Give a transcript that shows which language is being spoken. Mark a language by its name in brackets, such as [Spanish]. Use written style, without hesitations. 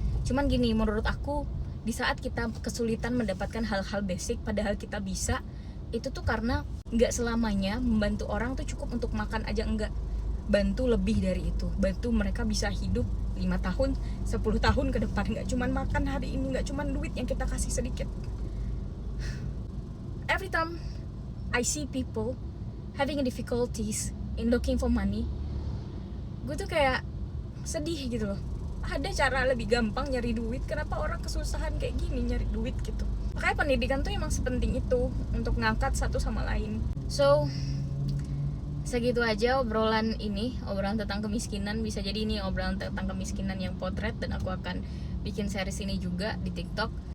[Indonesian] Cuman gini, menurut aku, di saat kita kesulitan mendapatkan hal-hal basic padahal kita bisa, itu tuh karena nggak selamanya membantu orang tuh cukup untuk makan aja, enggak. Bantu lebih dari itu, bantu mereka bisa hidup 5 tahun, 10 tahun ke depan. Nggak cuman makan hari ini, nggak cuman duit yang kita kasih sedikit. [English] Every time I see people having difficulties in looking for money, [Indonesian] gue tuh kayak sedih gitu loh. Ada cara lebih gampang nyari duit, kenapa orang kesusahan kayak gini nyari duit gitu. Makanya pendidikan tuh emang sepenting itu untuk ngangkat satu sama lain. So segitu aja obrolan ini, obrolan tentang kemiskinan. Bisa jadi ini obrolan tentang kemiskinan yang potret, dan aku akan bikin series ini juga di TikTok.